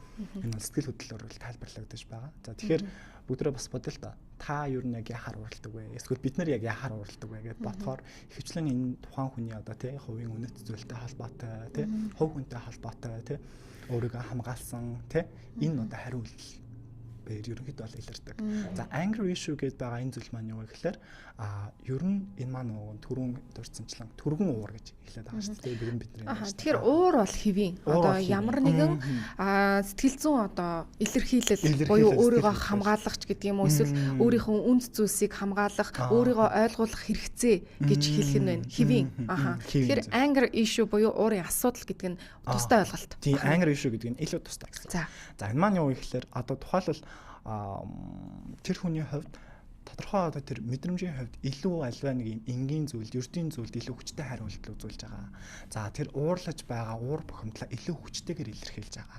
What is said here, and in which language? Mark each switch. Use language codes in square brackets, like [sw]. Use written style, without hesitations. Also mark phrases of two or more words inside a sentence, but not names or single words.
[mn] Энэ бол сэтгэл хөдлөлөөр л тайлбарлагдаж байгаа. За тэгэхээр бүгдээ бас бодъё л да. Та юу нэг яхаар уралдаг вэ? Эсвэл бид нар яг яхаар уралдаг вэ гэдээ бодохоор ихэвчлэн энэ тухайн хүний одоо тий хувийн үнэт зүйлтэй холбоотой тий хувь хүнтэй холбоотой тий өөрийгөө хамгаалсан тий энэ одоо хариу үйлдэл ерөнхийдөө бол илэрдэг. За [en] anger issue [mn] гэдээ байгаа энэ зүйл маань юу вэ гэхээр ер нь энэ маань нөгөө түрүүн дурдсанчлан түргэн уур гэж хэлээд байгаа шүү дээ. Бидний тэгэхээр уур бол хэвийн одоо ямар нэгэн сэтгэл зүйн одоо илэрхийлэл буюу өөрийгөө хамгаалах ч гэдэг юм уу эсвэл өөрийнхөө үнд зүйлсийг хамгаалах, өөрийгөө ойлгуулах хэрэгцээ гэж хэлэх нь байна. Хэвийн. Тэгэхээр [en] anger issue [mn] буюу уурын асуудал гэдэг нь тустай ойлголт. Тийм [en] anger issue [mn] гэдэг нь илүү тустай гэсэн. За энэ маань юу вэ гэхээр одоо тухайлбал тэр хүний хувьд тодорхой одоо тэр мэдрэмжийн хувьд илүү альва нэг юм энгийн зүйлд, ердийн зүйлд илүү хүчтэй хариулт үзүүлж байгаа. За тэр уурлаж байгаа уур бухимдлаа илүү хүчтэйгээр илэрхийлж байгаа.